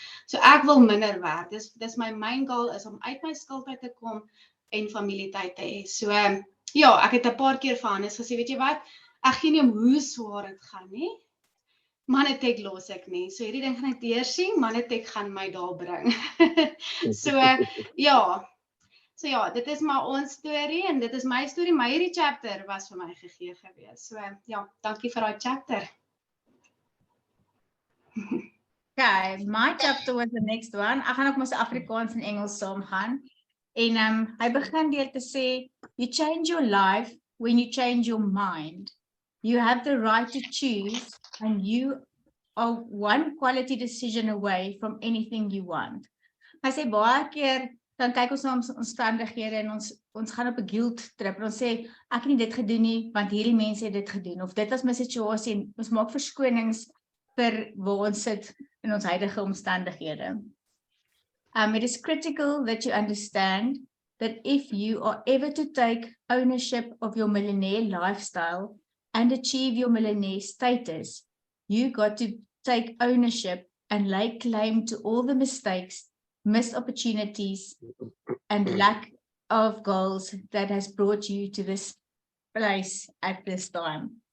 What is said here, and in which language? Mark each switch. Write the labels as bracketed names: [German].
[Afrikaans] So ek wil minder werk, dis my main goal is om uit my skuld uit te kom, en familietyd te hê. So, ja, ek het 'n paar keer vir Hannes gesê, weet jy wat, ek gee nie om hoe swaar dit gaan nie, Manatech los ek nie, so hierdie ding gaan ek deursien, Manatech gaan my daar bring. So, ja, dit is maar ons storie, en dit is my storie, maar hierdie chapter was vir my gegee gewees. So, ja, dankie vir daai chapter. [English] Okay, my chapter was the next one. [Afrikaans] Ek gaan ook mos Afrikaans en Engels saam gaan. En hy begin deur te sê, [English] you change your life when you change your mind. You have the right to choose, and you are one quality decision away from anything you want. [Afrikaans] Hy sê baie keer, dan kyk ons na ons omstandighede en ons gaan op 'n guilt trip en ons sê, ek het nie dit gedoen nie, want hierdie mense het dit gedoen, of dit was my situasie, en ons maak verskonings vir waar ons sit in ons huidige omstandighede. [English] It is critical that you understand that if you are ever to take ownership of your millionaire lifestyle and achieve your millionaire status, you got to take ownership and lay claim to all the mistakes, missed opportunities, and lack of goals that has brought you to this place at this time.